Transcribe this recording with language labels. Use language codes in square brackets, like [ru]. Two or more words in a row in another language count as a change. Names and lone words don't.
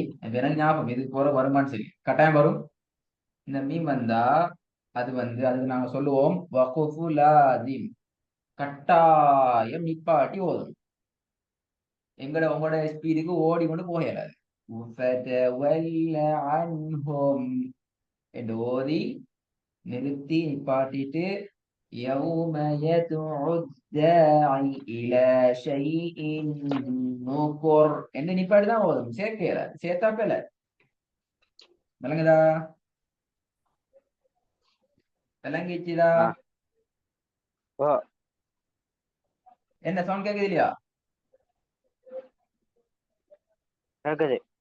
[ta] எனக்கு ஞாபகம் இது போற வருமானு சரி கட்டாயம் வரும். இந்த மீம் வந்தா அதுக்கு நாங்க சொல்லுவோம் [ar] وقف لازم, [ta] கட்டாயம் நிப்பாட்டி ஓதும். உங்களோட ஸ்பீடுக்கு ஓடி கொண்டு போயிடாது. என்று ஓதி நிறுத்தி நிப்பாட்டிட்டு [ar] يوم يدعو الداعي إلى شيء نكر [ta] என்ன நிப்பாட்டி தான் ஓதும், சேர்க்கல சேர்த்தாப்பல. விளங்குதா? விளங்கிச்சுதா? ஆ. ஓ. என்ன சவுண்ட் கேக்குது இல்லையா? கேக்குது.